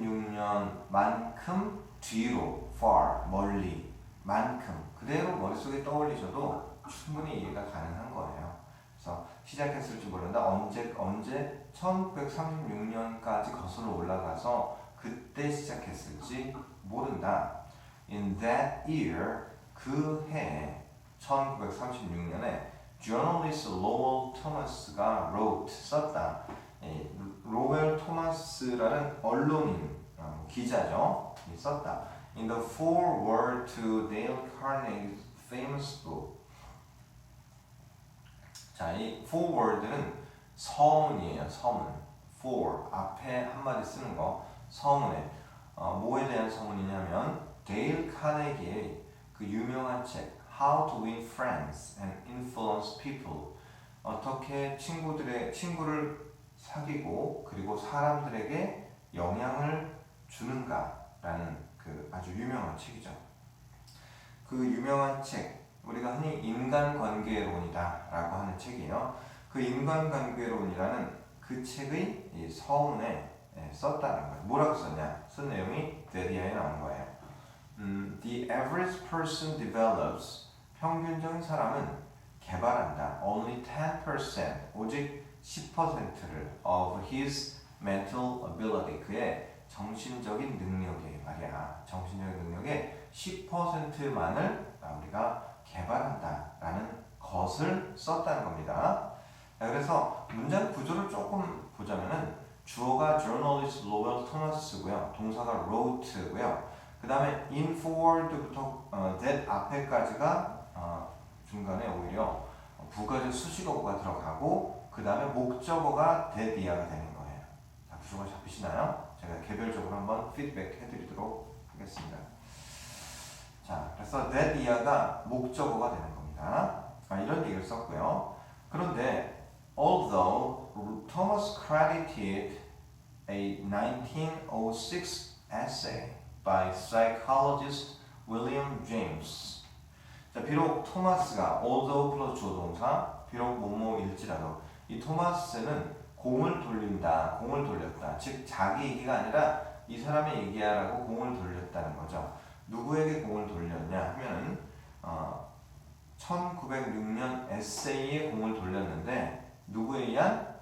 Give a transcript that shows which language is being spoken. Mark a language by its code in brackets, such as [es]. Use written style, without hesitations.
[ko] 1936년만큼 뒤로, far, 멀리, 만큼 그대로 머릿속에 떠올리셔도 충분히 이해가 가능한 거예요. 그래서 시작했을지 모른다. 언제 1936년까지 거슬러 올라가서 그때 시작했을지 모른다. [en] In that year, [ko] 그 해 1936년에 [en] journalist Lowell Thomas가 wrote, [ko] 썼다. 로웰 토마스라는 언론인, 기자죠. 썼다. [en] In the foreword to Dale Carnegie's famous book. [ko] 자, 이 foreword는 서문이에요. 서문. for 앞에 한마디 쓰는 거. 서문에 뭐에 대한 서문이냐면 데일 카네기의 그 유명한 책 How to Win Friends and Influence People. 어떻게 친구를 사귀고 그리고 사람들에게 영향을 주는가라는 그 아주 유명한 책이죠. 그 유명한 책, 우리가 흔히 인간관계론이다라고 하는 책이에요. 그 인간관계론이라는 그 책의 이 서문에 썼다는 거예요. 뭐라고 썼냐? 쓴 내용이 데리아에 나온 거예요. [en] The average person develops, [ko] 평균적인 사람은 개발한다. [en] Only 10%, [ko] 오직 10%를 [en] of his mental ability, [ko] 그의 정신적인 능력에 말이야. 정신적인 능력의 10%만을 우리가 개발한다라는 것을 썼다는 겁니다. 그래서 문장 구조를 조금 보자면은 주어가 journalist Lowell Thomas고요. 동사가 wrote고요. 그 다음에 in forward부터 that 앞에까지가 중간에 오히려 부가적 수식어가 들어가고 그 다음에 목적어가 that 이하가 되는 거예요. 자, 구조가 잡히시나요? 제가 개별적으로 한번 피드백 해드리도록 하겠습니다. 자, 그래서 that 이하가 목적어가 되는 겁니다. 이런 얘기를 썼고요. [en] 그런데 although Thomas credited a 1906 essay by psychologist William James. [ko] 자, 비록 토마스가 although 플러스 주어동사 비록 뭐뭐일지라도 이 토마스는 공을 돌렸다. 즉 자기 얘기가 아니라 이 사람의 얘기야라고 공을 돌렸다는 거죠. 누구에게 공을 돌렸냐 하면은 1906년 에세이에 공을 돌렸는데 누구에 의한?